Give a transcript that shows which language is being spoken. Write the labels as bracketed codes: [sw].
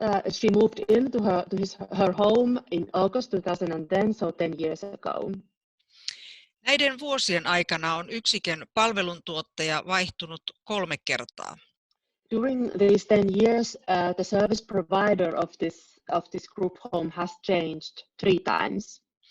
[en] She moved in to her home in August 2010, so 10 years ago. [fi] Näiden vuosien aikana on yksikön palveluntuottaja vaihtunut 3 kertaa. [en] During these 10 years, the service provider of this group home has changed 3 times.